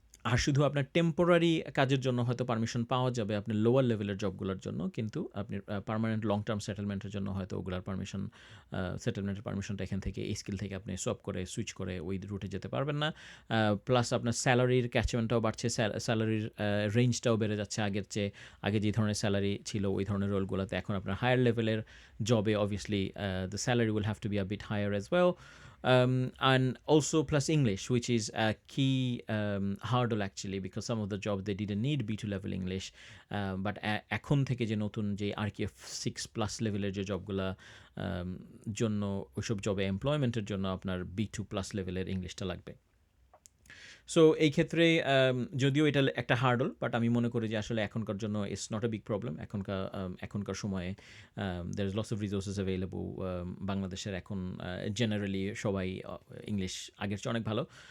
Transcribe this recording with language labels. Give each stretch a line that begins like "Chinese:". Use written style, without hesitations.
Bangla: আর শুধু আপনার টেম্পোরারি কাজের জন্য হয়তো পারমিশন পাওয়া যাবে আপনার লোয়ার লেভেলের জবগুলোর জন্য, কিন্তু আপনি পার্মানেন্ট লং টার্ম সেটেলমেন্টের জন্য হয়তো ওগুলার পারমিশন, সেটেলমেন্টের পারমিশনটা এখান থেকে, এই স্কিল থেকে আপনি সোয়াপ করে সুইচ করে ওই রুটে যেতে পারবেন না। প্লাস আপনার স্যালারির ক্যাচমেন্টটাও বাড়ছে, স্যালারির রেঞ্জটাও বেড়ে যাচ্ছে আগের চেয়ে। আগে যে ধরনের স্যালারি ছিল ওই ধরনের রোলগুলোতে এখন আপনার হায়ার লেভেলের জবে
English: Obviously the salary will have to be a bit higher as well. And also plus English, which is a key hurdle actually, because some of the jobs they didn't need B2 level English, but
Bangla: এখন থেকে যে নতুন যে RQF 6 plus লেভেলের যে জবগুলা জন্য, ওইসব জবে এমপ্লয়মেন্টের জন্য আপনার B2 প্লাস লেভেলের ইংলিশটা লাগবে। সো এই ক্ষেত্রে যদিও এটা একটা হার্ডল, বাট আমি মনে করি যে আসলে এখনকার জন্য
English: It's not a big problem.
Bangla: এখনকার সময়ে
English: There is lots of resources available.
Bangla: বাংলাদেশের এখন জেনারেলি সবাই ইংলিশ আগের চেয়ে অনেক ভালো।